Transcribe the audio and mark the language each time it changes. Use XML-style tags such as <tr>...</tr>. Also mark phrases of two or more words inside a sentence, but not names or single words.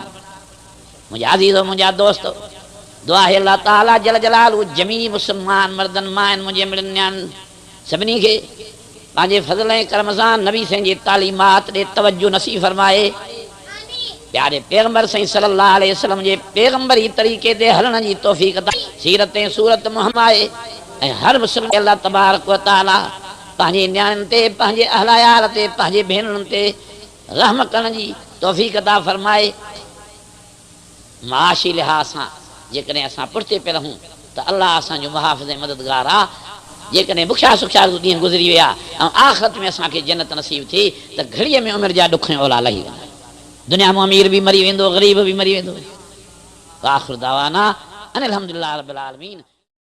<sd>मुंहिंजा अज़ीज़ो, मुंहिंजा दोस्त, दुआ है अल्लाह ताला</sd> <ar>جل جلاله</ar> <sd>जमी मुस्लमान मर्दनि माइनि, मुंहिंजे मिड़नि नियाणियुनि सभिनी खे पंहिंजे फज़ल ऐं करम सां नबी साईं जी तालीमात ॾे तवज्जो नसीब फरमाए। प्यारे पैगंबर साईं</sd> <ar>صلى الله عليه وسلم</ar> <sd>जे पैगंबरी तरीक़े ते हलण जी तौफ़ीक़ अता सीरत ऐं सूरत मुहम्मद ऐं हर मुस्लिम</sd> <ar>الله تبارك وتعالى</ar> <sd>पंहिंजे नियाणियुनि ते, पंहिंजे अहलायार ते, पंहिंजे भेनरुनि ते रहम करण जी तौफ़ीक़ अता फरमाए। माशी लिहाज़ सां जेकॾहिं असां पुठिते पिया रहूं त अल्लाह असांजो मुहाफ़िज़ ऐं मददगार आहे। जेकॾहिं बुखिया सुखिया ॾींहं गुज़री विया ऐं आख़िरत में असांखे जन्नत नसीब थी त घड़ीअ में उमिरि जा ॾुख ऐं ओला लही वेंदा। दुनिया में अमीर भी मरी वेंदो, ग़रीब भी मरी वेंदो।</sd> <ar>آخر دعوانا أن الحمد لله رب العالمين.</ar>